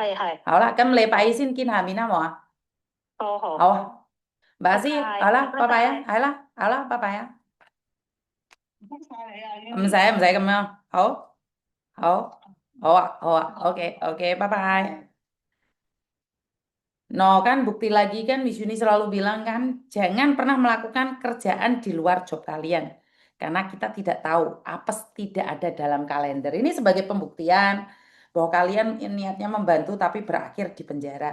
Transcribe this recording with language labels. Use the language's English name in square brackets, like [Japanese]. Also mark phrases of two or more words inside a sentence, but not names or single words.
[Cantonese] 係，好啦，咁禮拜二先見下面啦，冇啊？好好。好啊，馬師，拜拜好啦，拜拜拜啊，拜。係啦，好啦，拜拜啊，唔該晒你啊，唔使咁樣，好，好，好啊，OK，拜拜. [Indonesian] No kan bukti lagi kan Miss Yuni selalu bilang kan jangan pernah melakukan kerjaan di luar job kalian karena kita tidak tahu apes tidak ada dalam kalender. Ini sebagai pembuktian bahwa kalian niatnya membantu tapi berakhir di penjara.